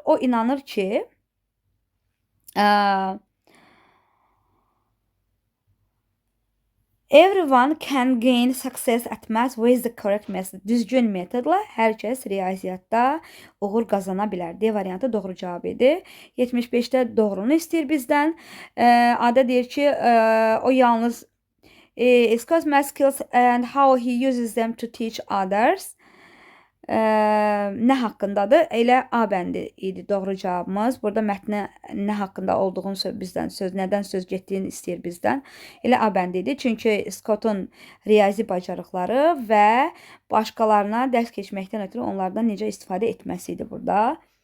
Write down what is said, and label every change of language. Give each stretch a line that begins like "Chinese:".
Azerbaijani: O inanır ki,
English: everyone can gain success at math with the correct method.
Azerbaijani: Düzgün metodla hər kəs riyaziyyatda uğur qazana bilər. D variantı doğru cavab idi. 75-də doğrunu istəyir bizdən. A-da deyir ki, o yalnız
English: Scott's math skills and how he uses them to teach others.
Azerbaijani: Nə haqqındadır? Elə A bəndi idi doğru cavabımız. Burada mətnə nə haqqında olduğunu bizdən nədən söz getdiyini istəyir bizdən. Elə A bəndi idi. Çünki Scott'un riyazi bacarıqları və başqalarına dərs keçməkdən ötürü onlardan necə istifadə etməsi idi burada.